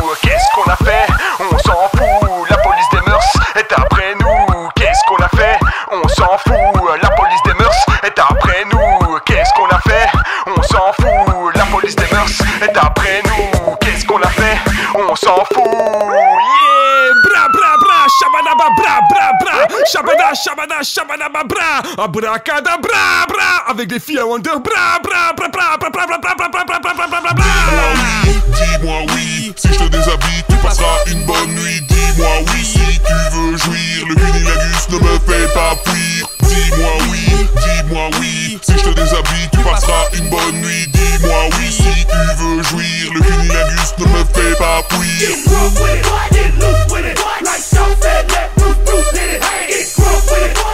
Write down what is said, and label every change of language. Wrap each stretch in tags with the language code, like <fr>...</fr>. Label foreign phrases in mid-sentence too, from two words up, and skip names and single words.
<fr>Qu'est-ce qu'on a fait? On s'en fout. La police des mœurs est après nous. Qu'est-ce qu'on a fait? On s'en fout. La police des mœurs est après nous. Qu'est-ce qu'on a fait? On s'en fout. La police des mœurs est après nous. Qu'est-ce qu'on a fait? On s'en fout. Yeah! Bra bra bra, shabadaba bra bra bra, shabada shabada shabadaba bra, abracadabra bra, avec des filles à Wonder bra bra bra bra bra bra bra bra bra bra bra bra bra bra. Dis-moi oui, si je te déshabille, tu passeras une bonne nuit. Dis-moi oui, si tu veux jouir, le cunilingus ne me fait pas fuir. Dis-moi oui, si je te déshabille, tu passeras une bonne nuit. Dis-moi oui, si tu veux jouir, le cunilingus ne me fait pas fuir.</fr> <en>Get rough with it, get loose with it, like South said, let loose, loose hit it, get rough with it.</en>